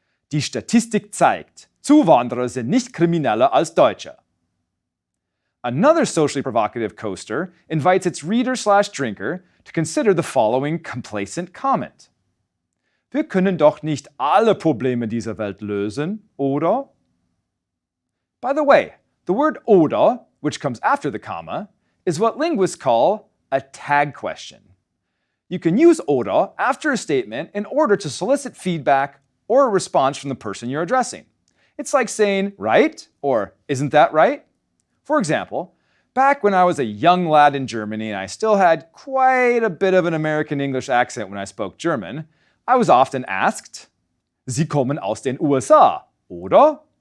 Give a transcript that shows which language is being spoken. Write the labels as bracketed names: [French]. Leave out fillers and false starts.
[German] Die Statistik zeigt, Zuwanderer sind nicht krimineller als Deutsche. [English] Another socially provocative coaster invites its reader/drinker to consider the following complacent comment. [German] Wir können doch nicht alle Probleme dieser Welt lösen, oder? [English] By the way, the word oder, which comes after the comma, is what linguists call a tag question. You can use oder after a statement in order to solicit feedback or a response from the person you're addressing. It's like saying, right? Or, isn't that right? For example, back when I was a young lad in Germany and I still had quite a bit of an American English accent when I spoke German, I was often asked, [German] Sie kommen aus den USA, oder?